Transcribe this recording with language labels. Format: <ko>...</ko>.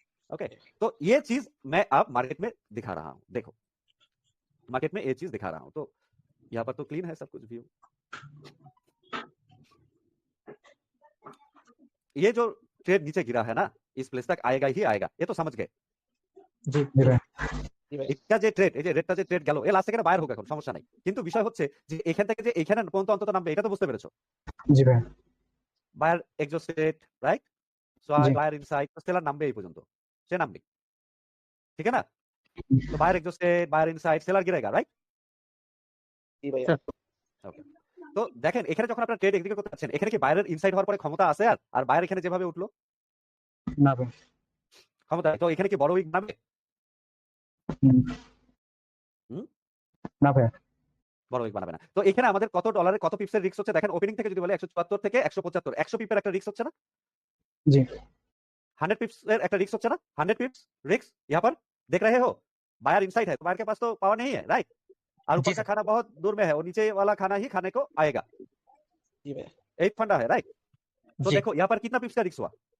<hi>Okay तो ये चीज मैं अब मार्केट में दिखा रहा हूं, देखो मार्केट में ये चीज दिखा रहा हूं। तो यहाँ पर तो क्लीन है सब कुछ व्यू। ये जो ट्रेड नीचे गिरा है ना, इस प्लेस तक आएगा ही आएगा, ये तो समझ गए।</hi> <bn>জি এটা যে ট্রেড, এই যে রেডটা যে ট্রেড গেল, এ লাস্ট সেকেন্ডে বায়ার হোক, এখন সমস্যা নাই। কিন্তু বিষয় হচ্ছে যে এখান থেকে যে এখানে পর্যন্ত অন্তত নামবে, এটা তো বুঝতে পেরেছো। জি ভাই। বায়ার এক্সজস্টেড, রাইট, সো জি। বায়ার ইনসাইড, তো সেলার নামবে এই পর্যন্ত, সে নামবে, ঠিক है ना।</bn> <hi>तो buyer exhausted, buyer inside, seller गिरेगा, राइट।</hi> <bn>ওকে তো দেখেন এখানে যখন আপনারা ট্রেড এক্সিকিউট করতে যাচ্ছেন, এখানে কি বায়ারের ইনসাইড হওয়ার পরে ক্ষমতা আছে? আর বায়ার এখানে যেভাবে উঠলো না ভাই। ক্ষমতা, তো এখানে কি বড় উইক নামবে? না ভাই। বড় উইক বানাবে না। তো এখানে আমাদের কত ডলারের কত পিপসের রিস্ক হচ্ছে দেখেন। ওপেনিং থেকে যদি বলে 174 থেকে 175, 100 পিপের একটা রিস্ক হচ্ছে না? জি।</bn> <hi>100 पिप्स একটা रिस्क होता है ना, 100 पिप्स रिस्क। यहाँ पर देख रहे हो बायर इनसाइड है, तो बायर के पास तो पावर नहीं है, राइट। और ऊपर का खाना बहुत दूर में है, वो नीचे वाला खाना ही खाने को आएगा। एक फंडा है, राइट। तो देखो यहाँ पर कितना पिप्स का रिस्क हुआ?</hi>